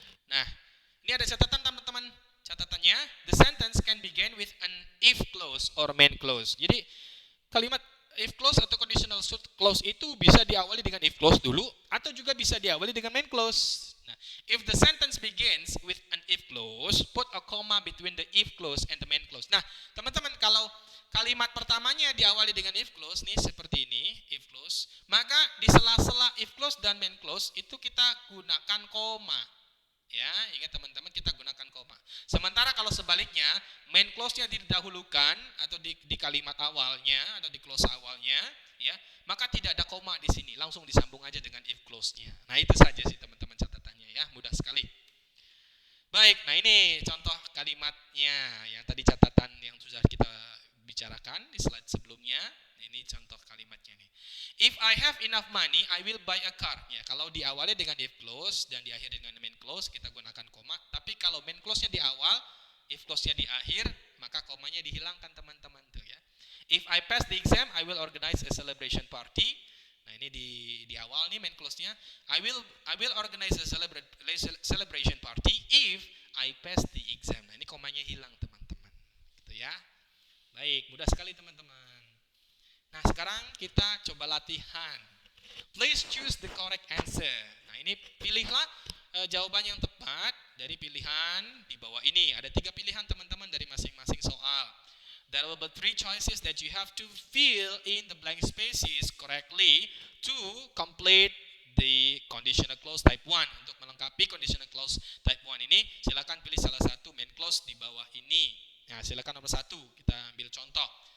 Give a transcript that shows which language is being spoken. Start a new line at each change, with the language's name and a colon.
Indonesian: Nah, ini ada catatan teman-teman. Catatannya,
English: the sentence can begin with an if clause or main clause.
Indonesian: Jadi, kalimat if clause atau conditional clause itu bisa diawali dengan if clause dulu atau juga bisa diawali dengan main clause.
English: Nah, if the sentence begins with an if clause, put a comma between the if clause and the main clause.
Indonesian: Nah, teman-teman, kalau kalimat pertamanya diawali dengan if clause nih seperti ini, if clause, maka di sela-sela if clause dan main clause itu kita gunakan koma. Ya, ingat teman-teman, kita gunakan koma. Sementara kalau sebaliknya, main clause-nya didahulukan atau di kalimat awalnya atau di clause awalnya, ya, maka tidak ada koma di sini, langsung disambung aja dengan if clause-nya. Nah, itu saja sih teman-teman catatannya ya, mudah sekali. Baik, nah ini contoh kalimatnya yang tadi catatan yang sudah kita bicarakan di slide sebelumnya. Ini contoh kalimatnya nih.
English: If I have enough money, I will buy a car.
Indonesian: Ya, kalau diawali dengan if clause dan diakhiri dengan main clause, kita gunakan koma. Tapi kalau main clause-nya di awal, if clause-nya di akhir, maka komanya dihilangkan teman-teman tuh ya.
English: If I pass the exam, I will organize a celebration party.
Indonesian: Nah, ini di awal nih main clause-nya.
English: I will organize a celebration party if I pass the exam.
Indonesian: Nah, ini komanya hilang teman-teman. Gitu ya. Baik, mudah sekali teman-teman. Nah, sekarang kita coba latihan.
English: Please choose the correct answer.
Indonesian: Nah, ini pilihlah jawaban yang tepat dari pilihan di bawah ini. Ada 3 pilihan teman-teman dari masing-masing soal.
English: There will be 3 choices that you have to fill in the blank spaces correctly to complete the conditional clause type 1.
Indonesian: Untuk melengkapi conditional clause type 1 ini, silakan pilih salah satu main clause di bawah ini. Nah, silakan nomor 1, kita ambil contoh.